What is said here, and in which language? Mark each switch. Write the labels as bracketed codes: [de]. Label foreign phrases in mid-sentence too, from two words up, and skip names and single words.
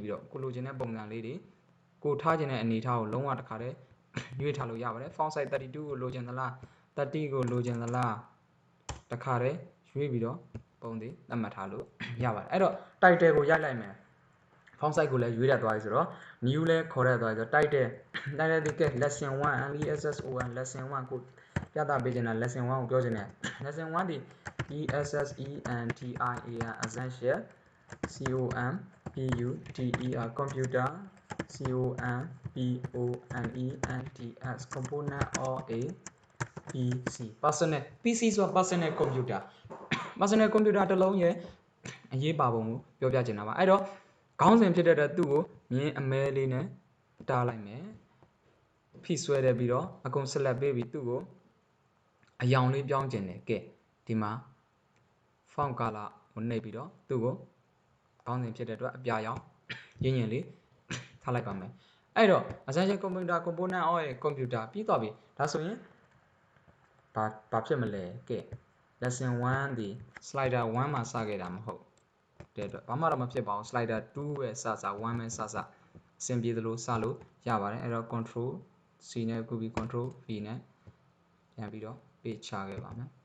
[my] ပြီးတော့ကိုလိုချင်တဲ့ပုံစံလေးတွေကိုထားချင်တဲ့အနေထားကိုလုံးဝတစ်ခါတည်းရွေးထားလို့ရပါတယ် [en] font size [my] 32ကိုလိုချင်သလား30ကိုလိုချင်သလားတစ်ခါတည်းရွေးပြီးတော့ပုံတွေသတ်မှတ်ထားလို့ရပါတယ်အဲ့တော့ title ကိုရိုက်လိုက်မယ် [en] font size [my] ကိုလည်းရွေးရသွားပြီဆိုတော့ new လဲခေါ်ရသွားပြီဆိုတော့ title ဒီက [en] lesson 1 LESSON lesson 1 [my] ကိုပြသပေးချင်တာ lesson 1ကိုပြောချင်တယ် lesson 1ဒီ [en] ESSENTIAL essential COMPUTER computer COMPONENTS component or a PC personal PC [my] ဆိုတာ [en] personal computer [my] တစ်လုံးရဲ့အရေးပါပုံကိုပြောပြချင်တာပါအဲ့တော့ခေါင်းစဉ်ဖြစ်တဲ့အတွက်သူ့ကိုမြင်းအမဲလေးနဲ့တားလိုက်မယ်ဖိဆွဲတယ်ပြီးတော့အ ကုန်ဆက်လက်ပေးပြီးသူ့ကိုအယောင်လေးပြောင်းကျင်တယ်ကဲဒီမှာ [en] font color [my] ကိုနှိပ်ပြီးတော့သူ့ကိုခေါ င်းစဉ်ဖြစ်တဲ့အတွက်အပြာရောင်ရင်းရင်လေးထားလိုက်ပါမယ်အဲ့တော့ [en] essential computer component or computer [my] ပြီးသွားပြီဒါဆိုရင်ဘာဖြစ်မလဲကဲ lesson 1ဒီ slider 1မှာစခဲ့တာမဟုတ်တဲ့အတွက်ဘာမှတော့မဖြစ်ပါဘူး slider 2ပဲစ1ပဲစအဆင်ပြေသလိုစလို့ရပါတယ်အဲ့တော့ [en] control C [my] နဲ့ခုပြီး [en] control V [my] နဲ့ပြန်ပြီးတော့ page ချခဲ့ပါမယ်